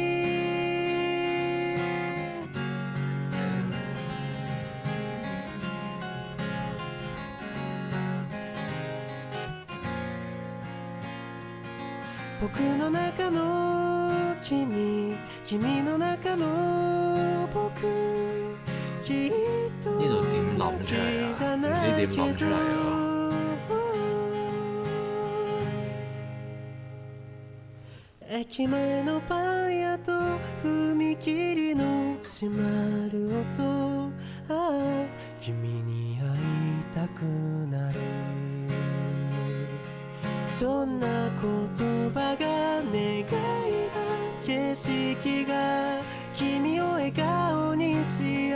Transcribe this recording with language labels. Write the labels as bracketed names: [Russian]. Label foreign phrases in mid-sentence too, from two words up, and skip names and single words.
[Japanese] 僕の中の君の中の僕きっと [Cantonese] 呢度點諗出嚟啊？唔知點諗出嚟喎。 [Japanese] 駅前のパン屋と踏切の閉まる音君に会いたくなるどんな言葉が願いが景色が君を笑顔に幸